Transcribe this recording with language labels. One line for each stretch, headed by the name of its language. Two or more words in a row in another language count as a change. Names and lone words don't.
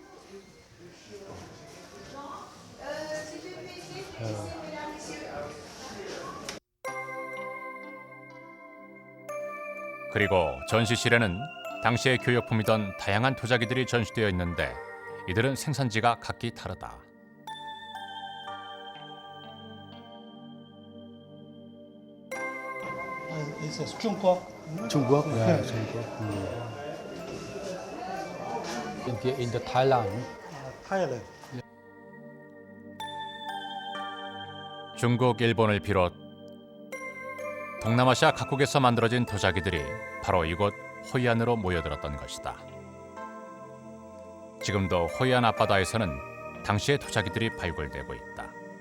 Korean: 그리고 전시실에는 당시의 교역품이던 다양한 도자기들이 전시되어 있는데 이들은 생산지가 각기 다르다.
Vietnamese: Trung Quốc, bên kia in Thailand.
Korean: 중국, 일본을 비롯 동남아시아 각국에서 만들어진 도자기들이 바로 이곳 호이안으로 모여들었던 것이다. 지금도 호이안 앞바다에서는 당시의 도자기들이 발굴되고 있다.